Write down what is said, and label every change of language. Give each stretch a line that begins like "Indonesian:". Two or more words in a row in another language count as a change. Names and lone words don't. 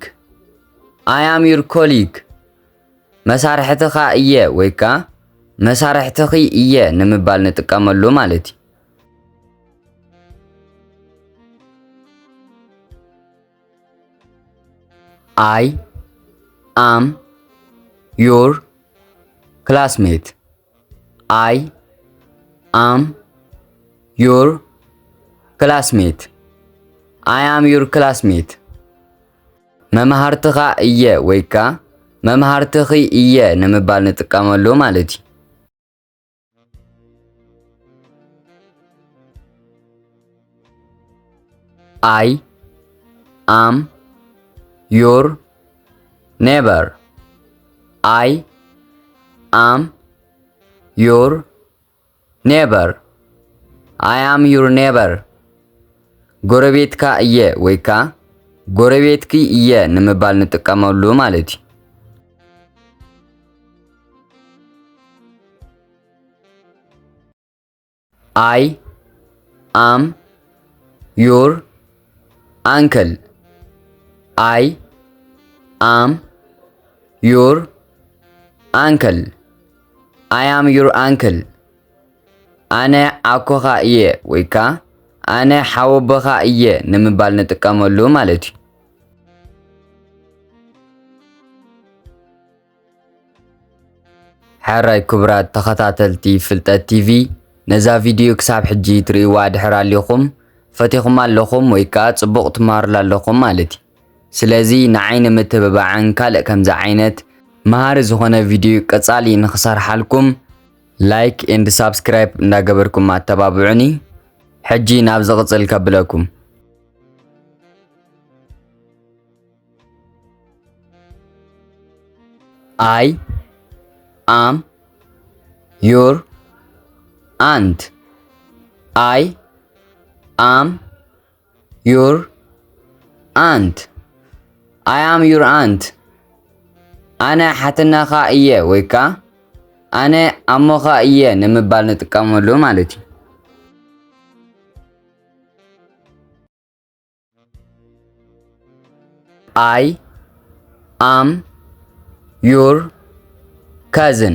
English: I am your colleague.
Tigrinya: መሳርሕትካ እየ ወይካ መሳርሕትኺ እየ ንምባል ንጥቀመሉ ማለት እዩ።
English: I am your classmate. I am your classmate. I am your classmate.
Tigrinya: መምሃርትኻ እየ ወይካ መምሃርትኺ እየ ንምባል ንጥቀመሉ ማለት እዩ።
English: I am your neighbor. I am your neighbor. I am your neighbor.
Tigrinya: ጎረቤትካ እየ ወይካ ጎረቤትኪ እየ ንምባል ንጥቀመሉ ማለት እዩ።
English: I am your uncle. I am your uncle. I am your uncle.
Tigrinya: ኣነ ኣኮኻ እየ ወይካ ኣነ ሓወቦኻ እየ ንምባል ንጥቀመሉ ማለት እዩ። ሓራይ ክቡራት ተኸታተልቲ ፍልጠት ቲቪ ነዛ ቪድዮ ክሳብ ሕጂ ትርእይዋ ድሕር ኣለኹም ፈቲኹም ኣለኹም ወይካ ጽቡቕ ትመሃሩላ ኣለኹም ማለት እዩ። ስለዚ ንዓይ ንምትብባዕን ካልእ ከምዚ ዓይነት መሃሪ ዝኾነ ቪድዮ ቀጻሊ ንኽሰርሓልኩም
English: like and subscribe
Tigrinya: እንዳገበርኩም ኣተባብዑኒ። ሕጂ ናብ ዝቕጽል ከብለኩም።
English: I am your aunt. I am your aunt. I am your aunt.
Tigrinya: ኣነ ሓትናኻ እየ ወይካ ኣነ ኣሞኻ እየ ንምባል ንጥቀመሉ ማለት እዩ።
English: I am your cousin.